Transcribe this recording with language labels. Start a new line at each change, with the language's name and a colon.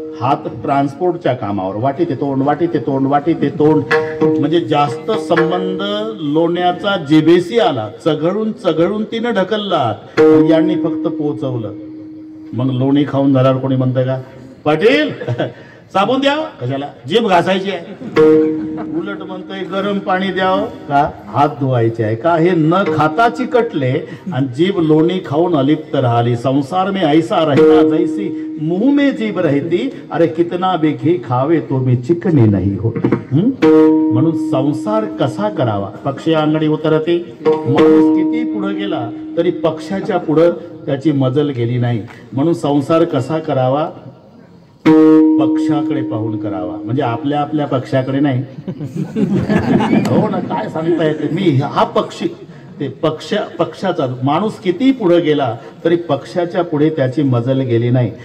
Marathi: हात ट्रान्सपोर्टच्या कामावर, वाटी ते तोंड, वाटी ते तोंड, वाटी ते तोंड, म्हणजे जास्त संबंध लोण्याचा जिभेशी आला, चघळून तिनं ढकलला, यांनी फक्त पोचवलं. मग लोणी खाऊन झाल्यावर कोणी म्हणतं का पाटील साबण द्या, कशाला, जीभ घासायची आहे. उलट म्हणतोय गरम पाणी द्यावं का, हात धुवायचे आहे का. हे न खाता चिकटले आणि जीभ लोणी खाऊन अलिप्त राहिली.
Hindi: संसार में ऐसा रहना जैसी मुंह में जीभ रहती, अरे कितना भी घी खावे तो भी चिकनी नहीं होती.
Marathi: म्हणून संसार कसा करावा. पक्षी अंगणी उतरते, माणूस किती पुढे गेला तरी पक्षाच्या पुढे त्याची मजल गेली नाही. म्हणून संसार कसा करावा, पक्षाकडे पाहून करावा. म्हणजे आपल्या पक्षाकडे नाही. हो ना, काय सांगता येते मी, हा पक्षी ते पक्षाचा माणूस किती पुढे गेला तरी पक्षाच्या पुढे त्याची मजल गेली नाही.